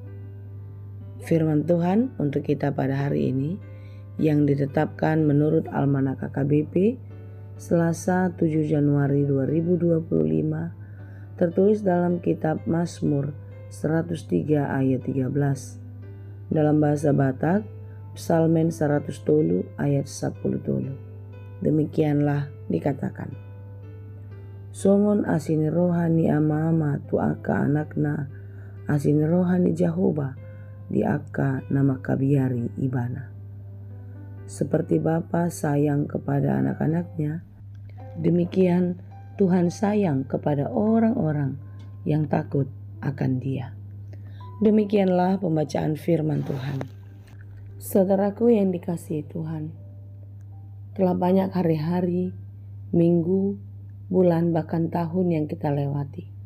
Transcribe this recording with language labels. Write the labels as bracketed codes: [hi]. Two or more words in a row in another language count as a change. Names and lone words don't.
[id] Firman Tuhan untuk kita pada hari ini yang ditetapkan menurut Almanak KKBP Selasa 7 Januari 2025 tertulis dalam kitab Mazmur 103 ayat 13. Dalam bahasa Batak, Psalmen 100 tolu ayat 10 tolu. Demikianlah dikatakan. [bbc] Songon asini rohani ama-ama tuaka anakna asini rohani Jehovah di akka nama kabiari ibana. [id] Seperti Bapa sayang kepada anak-anaknya, demikian Tuhan sayang kepada orang-orang yang takut akan Dia. Demikianlah pembacaan firman Tuhan. Saudaraku yang dikasihi Tuhan, telah banyak hari-hari, minggu, bulan, bahkan tahun yang kita lewati.